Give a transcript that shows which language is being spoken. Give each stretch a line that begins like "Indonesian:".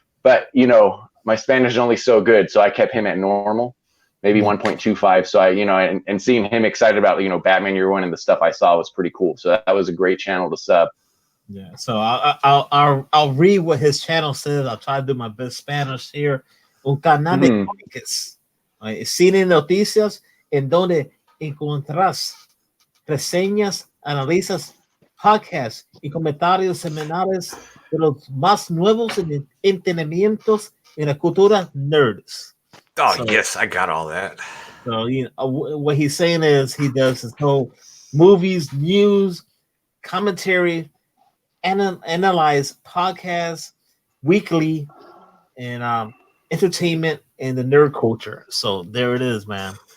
English: But you know, my Spanish is only so good, so I kept him at normal, maybe 1.25. So I, you know, and seeing him excited about, you know, Batman Year One and the stuff I saw was pretty cool. So that was a great channel to sub. Yeah. So I'll read what his channel says. I'll try to do my best Spanish here.
Spanish: Un canal de cómics, cine y noticias, en donde encontrarás reseñas, analizas, podcasts y comentarios semanales de los más nuevos entretenimientos en la cultura nerds.
English: Oh, so, yes, I got all that. So, you know, what he's saying is he does his whole movies, news, commentary, analyze podcasts weekly, and entertainment and the nerd culture. So there it is, man.